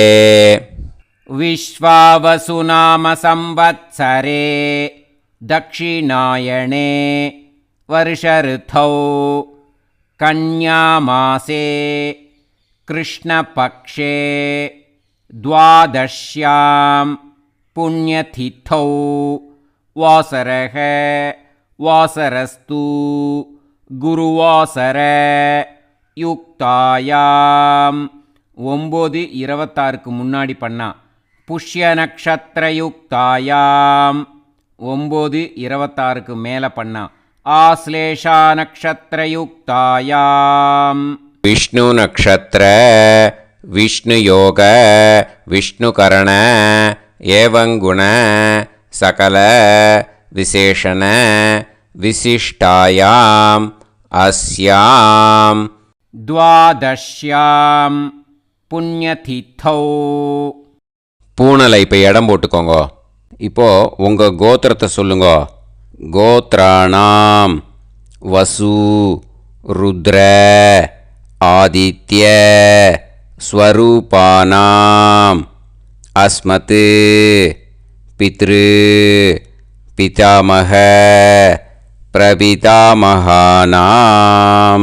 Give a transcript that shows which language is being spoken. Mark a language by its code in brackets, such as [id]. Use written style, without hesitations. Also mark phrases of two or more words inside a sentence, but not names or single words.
[sa] विश्वावसुनाम संवत्सरे दक्षिणायणे वर्षऋतौ कन्यामासे कृष्णपक्षे द्वादश्यां पुण्यतिथौ वासरः वासरस्तु गुरुवासर युक्तायां 9:26 [ta] முன்னாடி பண்ணா [sa] पुष्य नक्षत्र युक्तायाम् 9:26 [ta] மேலே பண்ணா [sa] आश्लेषा नक्षत्र युक्तायाम् विष्णु नक्षत्र विष्णु योग विष्णु करण एवं गुण सकल विशेषण विशिष्टायाम अस्याम द्वादश्याम पुण्यतिथौ. [ta] பூனலை இப்போ இடம் போட்டுக்கோங்க. இப்போது உங்கள் கோத்திரத்தை சொல்லுங்க. [sa] गोत्राणां वसु रुद्र आदित्य स्वरूपाणाम् अस्मत् पितृ पितामह प्रपितामहानाम्.